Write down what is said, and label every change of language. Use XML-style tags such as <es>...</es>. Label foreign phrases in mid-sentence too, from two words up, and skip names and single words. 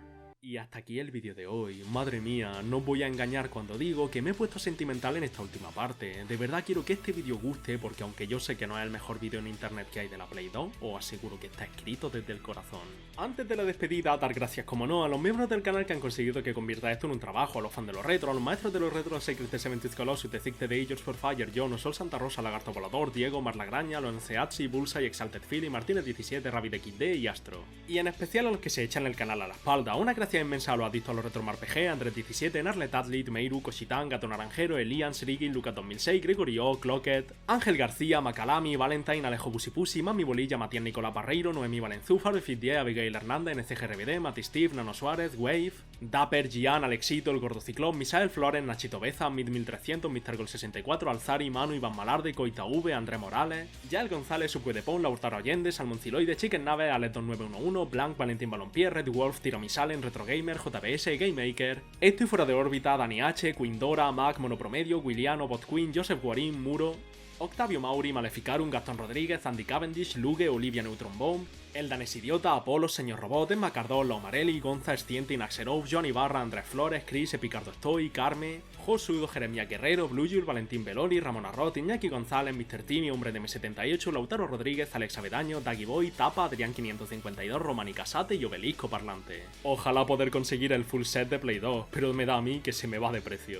<es>Y hasta aquí el vídeo de hoy. Madre mía, no os voy a engañar cuando digo que me he puesto sentimental en esta última parte. De verdad quiero que este vídeo guste, porque aunque yo sé que no es el mejor vídeo en internet que hay de la Play 2, os aseguro que está escrito desde el corazón. Antes de la despedida, dar gracias como no a los miembros del canal que han conseguido que convierta esto en un trabajo, a los fans de los retro, a los maestros de los retro, Secret de 70 Colossus, The Sixth Day, George for Fire, John, Sol Santa Rosa, Lagarto Volador, Diego, Marlagraña, Lonceazzi, Bullseye, Exalted Philly, Martínez 17, Rabbit XD y Astro. Y en especial a los que se echan el canal a la espalda. Una gracia inmensa a los adictos a los RetroMarPG, Andrés 17, Narlet Athlete, Meiru, Koshitán, Gato Naranjero, Elian, Srigi, Lucas 2006, Gregorio, Clocket, Ángel García, Macalami, Valentine, Alejo Busipusi, Mami Bolilla, Matías Nicolás Barreiro, Noemí Valenzúfaro, Fit10, Abigail Hernández, NCGRBD, Mati Steve, Nano Suárez, Wave, Dapper, Gian, Alexito, El Gordo Ciclón, Misael Flores, Nachito Beza, Mid 1300, Mr. Gol 64, Alzari, Manu, Iván Malarde, Coita V, André Morales, Yael González, Subquedepón, Lautaro Allende, Salmonciloide, Chicken Nave, Alex 2911, Blanc, Valentín Balompié, Red Wolf, Tiramisalen, Retro Gamer, JBS, Game Maker, Estoy Fuera de Órbita, Dani H, Quindora, Mac, Monopromedio, Williano, Bot Queen, Joseph Guarín, Muro, Octavio Mauri, Maleficarum, Gastón Rodríguez, Andy Cavendish, Lugue, Olivia Neutron Bomb, Eldanes Idiota, Apolo, Señor Robot, Emma Cardón, Lomarelli, Gonza, Estiente, Inaxerov, Johnny Barra, Andrés Flores, Chris, Epicardo Estoy, Carme, Josudo, Jeremia Guerrero, Blue Jul, Valentín Beloli, Ramón Arrot, Iñaki González, Mr. Timmy, Hombre de M78, Lautaro Rodríguez, Alex Avedaño, Daggy Boy, Tapa, Adrián 552, Romani Casate y Obelisco Parlante. Ojalá poder conseguir el</es> <en>full set</en> <es>de Play 2, pero me da a mí que se me va de precio.</es>